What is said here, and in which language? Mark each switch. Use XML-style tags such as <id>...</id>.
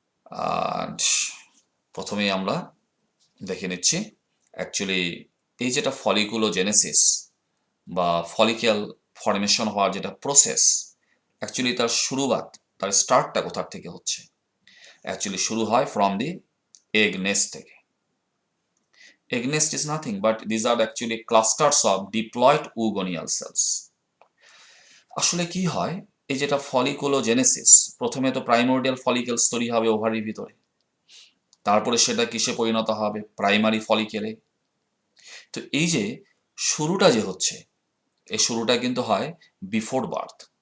<bn>আর প্রথমেই আমরা দেখে নিচ্ছি অ্যাকচুয়ালি এই যেটা ফলিকুলোজেনেসিস বা ফলিকেল ফর্মেশন হওয়ার যেটা প্রসেস, অ্যাকচুয়ালি তার শুরুয়াত, তার স্টার্টটা কোথার থেকে হচ্ছে। অ্যাকচুয়ালি শুরু হয়</bn> <en>from the egg nest</en> <bn>থেকে।</bn> <en>egg nest is nothing but these are actually clusters of diploid oogonial cells.</en> <bn>আসলে কি হয়, এই যেটা ফলিকুলোজেনেসিস, প্রথমে তো প্রাইমোর্ডিয়াল ফলিকেলস তৈরি হবে ওভারির ভিতরে, তারপরে সেটা কিসে পরিণত হবে, প্রাইমারি ফলিকেলে। তো এই যে শুরুটা যে হচ্ছে, এই শুরুটা কিন্তু হয়</bn> <en>Before birth.</en>